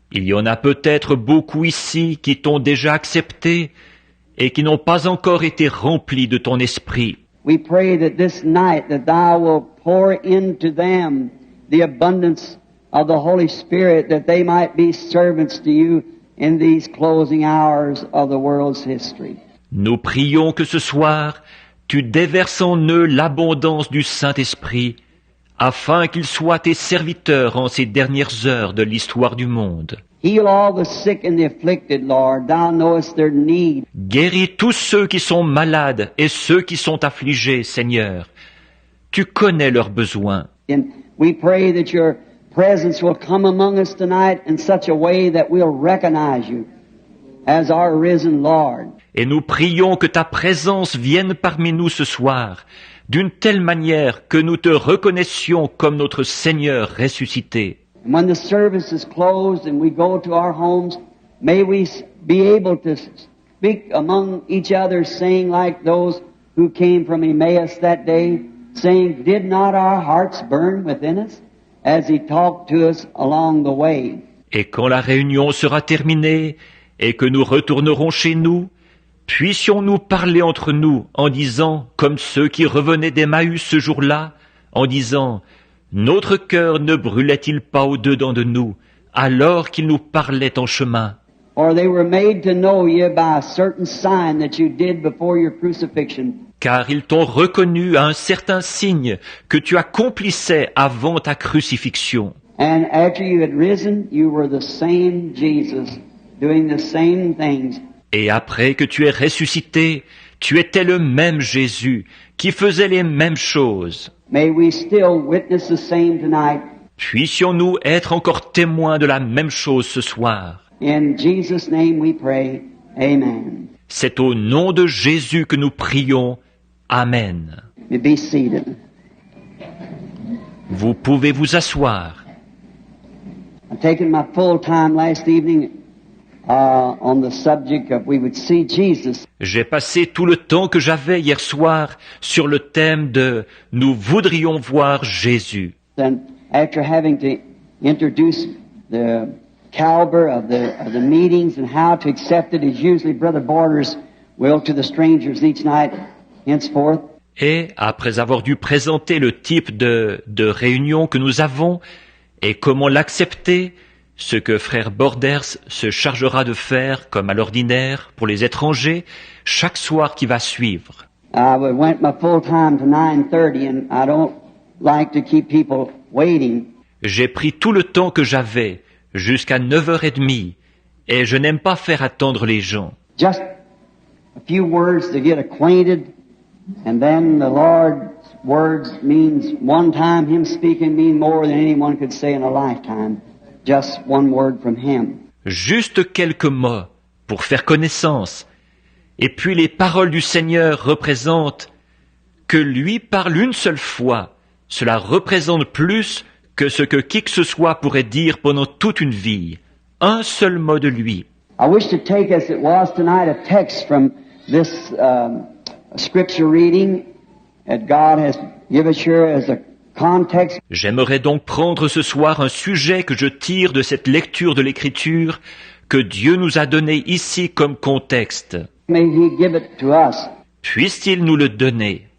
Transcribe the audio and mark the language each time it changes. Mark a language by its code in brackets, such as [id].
[fr] Il y en a peut-être beaucoup ici qui t'ont déjà accepté et qui n'ont pas encore été remplis de ton esprit. [en] We pray that this night that thou will pour into them the abundance of the Holy Spirit, that they might be servants to you in these closing hours of the world's history. [fr] Nous prions que ce soir, tu déverses en eux l'abondance du Saint-Esprit, afin qu'ils soient tes serviteurs en ces dernières heures de l'histoire du monde. [en] Heal all the sick and the afflicted, Lord. Thou knowest their need. [fr] Guéris tous ceux qui sont malades et ceux qui sont affligés, Seigneur. Tu connais leurs besoins. [en] And we pray that your presence will come among us tonight in such a way that we'll recognize you as our risen Lord. [fr] Et nous prions que ta présence vienne parmi nous ce soir, d'une telle manière que nous te reconnaissions comme notre Seigneur ressuscité. [en] And when the service is closed and we go to our homes, may we be able to speak among each other, saying like those who came from Emmaus that day, saying, did not our hearts burn within us as he talked to us along the way? [fr] Et quand la réunion sera terminée et que nous retournerons chez nous, puissions-nous parler entre nous en disant, comme ceux qui revenaient d'Emmaüs ce jour-là, en disant, notre cœur ne brûlait-il pas au-dedans de nous, alors qu'il nous parlait en chemin? [en] Or they were made to know you by a certain sign that you did before your crucifixion. [fr] Car ils t'ont reconnu à un certain signe que tu accomplissais avant ta crucifixion. [en] And after you had risen, you were the same Jesus, doing the same things. [fr] Et après que tu es ressuscité, tu étais le même Jésus, qui faisait les mêmes choses. [en] May we still witness the same tonight. [fr] Puissions-nous être encore témoins de la même chose ce soir. [en] In Jesus' name we pray. Amen. [fr] C'est au nom de Jésus que nous prions. Amen. [en] You be seated. [fr] Vous pouvez vous asseoir. [en] I've taken my full time last evening on the subject of we would see Jesus. [fr] J'ai passé tout le temps que j'avais hier soir sur le thème de « Nous voudrions voir Jésus ». [en] And after having to introduce the caliber of the meetings and how to accept it, as usually Brother Borders will to the strangers each night henceforth. [fr] Et après avoir dû présenter le type de réunion que nous avons et comment l'accepter, ce que frère Borders se chargera de faire comme à l'ordinaire pour les étrangers chaque soir qui va suivre. [en] I went my full time to 9:30 and I don't like to keep people waiting. [fr] J'ai pris tout le temps que j'avais jusqu'à 9h30 et je n'aime pas faire attendre les gens. [en] Just a few words to get acquainted, and then the Lord's words means one time, Him speaking mean more than anyone could say in a lifetime. Just one word from Him. [fr] Juste quelques mots pour faire connaissance. Et puis les paroles du Seigneur représentent que lui parle une seule fois. Cela représente plus que ce que qui que ce soit pourrait dire pendant toute une vie. Un seul mot de lui. [en] I wish to take as it was tonight a text from this scripture reading that God has given us here as a context. [fr] J'aimerais donc prendre ce soir un sujet que je tire de cette lecture de l'Écriture que Dieu nous a donné ici comme contexte. [en] May He give it to us. [fr] Puisse-t-il nous le donner?